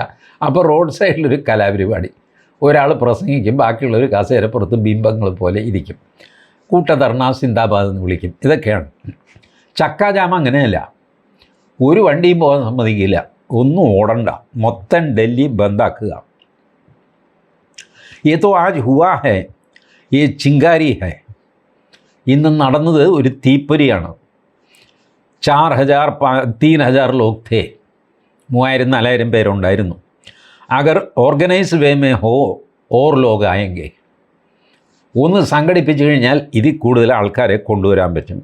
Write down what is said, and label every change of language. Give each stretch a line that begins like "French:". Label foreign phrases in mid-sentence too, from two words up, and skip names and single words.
Malayalam: അപ്പോൾ റോഡ് സൈഡിലൊരു കലാപരിപാടി, ഒരാൾ പ്രസംഗിക്കും, ബാക്കിയുള്ളൊരു കസേരപ്പുറത്ത് ബിംബങ്ങൾ പോലെ ഇരിക്കും. കൂട്ടധർണ, സിന്ദാബാദ് എന്ന് വിളിക്കും. ഇതൊക്കെയാണ്. ചക്ക ജാം അങ്ങനെയല്ല. ഒരു വണ്ടിയും പോകാൻ സമ്മതിക്കില്ല, ഒന്നും ഓടണ്ട, മൊത്തം ഡൽഹി ബന്ദാക്കുക.
Hindi: ये तो आज हुआ है, ये ചിങ്കാരി है.
Malayalam: ഇന്ന് നടന്നത് ഒരു തീപ്പൊരിയാണ്. 3,000
Hindi: लोग थे,
Malayalam: 3,000-4,000 പേരുണ്ടായിരുന്നു.
Hindi: अगर ऑर्गनाइज्ड वे में हो और लोग
Malayalam: ആയെങ്കിൽ, ഒന്ന് സംഘടിപ്പിച്ചു കഴിഞ്ഞാൽ ഇതിൽ കൂടുതൽ ആൾക്കാരെ കൊണ്ടുവരാൻ പറ്റും.